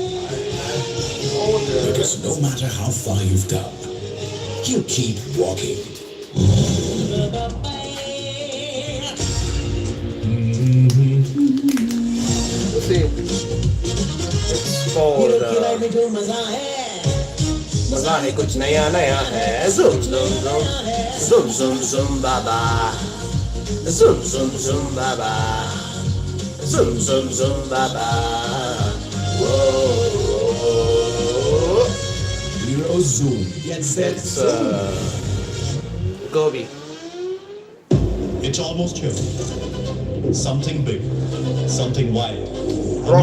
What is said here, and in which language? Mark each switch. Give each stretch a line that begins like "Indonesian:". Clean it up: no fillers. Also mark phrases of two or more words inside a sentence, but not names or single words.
English: Because no matter how far you've come, you keep walking. See, it's called
Hindi: मजा है कुछ नया नया है
English: zoom zoom zoom zoom zoom zoom baba zoom zoom zoom baba zoom zoom zoom baba whoa Euro zoom. it's Gobi. It's almost here. Something big, something wild. Broccoli.